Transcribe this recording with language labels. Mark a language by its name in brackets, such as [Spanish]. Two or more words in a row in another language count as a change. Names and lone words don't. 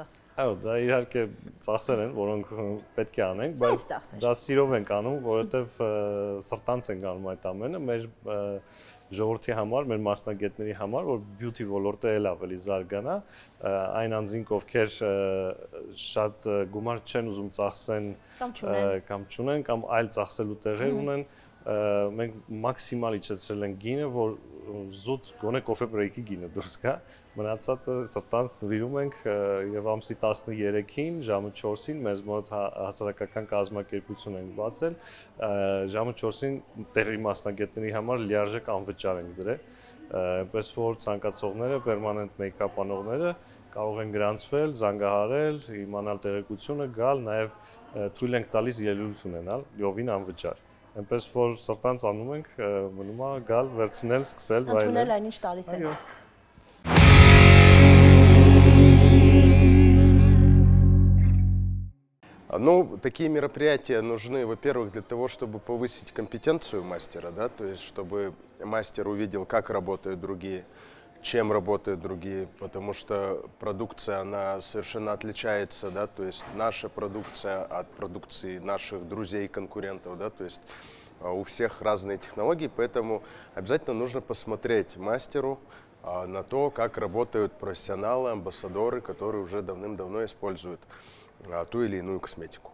[Armenian] Այո, դա իհարկե ծախսեր են, որոնք պետք է անենք, բայց դա սիրով ենք անում, որովհետև սրտանց ենք անում այդ ամենը, մեր ժողովրդի համար, մեր մասնագետների համար, որ beauty ոլորտը էլ ավելի զարգանա, այն անձինք, ովքեր շատ գումար չեն ուզում ծախսեն կամ չունեն, կամ այլ ծախսելու տեղեր ունեն, մենք մաքսիմալ իջեցրել ենք գինը, որ զուտ գոնե [English] coffee break- [Armenian] ի գինը դուրս գա, մնացածը սրտանց նվիրում ենք եւ ամսի 13-ին ժամը 4-ին մեզ մոտ հասարակական կազմակերպություն ենք բացել, ժամը 4-ին տեղի մասնագետների համար լիարժեք անվճար ենք դրել, այնպես որ ցանկացողները, [English] permanent makeup [Armenian] անողները կարող են գրանցվել, զանգահարել, իմանալ տեղեկությունը, գալ, նաեւ թույլ ենք տալիս ելույթ ունենալ, լիովին անվճար։ Այնպես որ սրտանց անում ենք, մնում է գալ, վերցնել, սկսել, վայելել։ Ընդունել այն ինչ տալիս են։ [Russian] Ну, такие мероприятия нужны, во-первых, для того, чтобы повысить компетенцию мастера, да, то есть чтобы мастер увидел, как работают другие, чем работают другие, потому что продукция, она совершенно отличается, да, то есть наша продукция от продукции наших друзей, конкурентов, да, то есть у всех разные технологии, поэтому обязательно нужно посмотреть мастеру на то, как работают профессионалы, амбассадоры, которые уже давным-давно используют ту или иную косметику.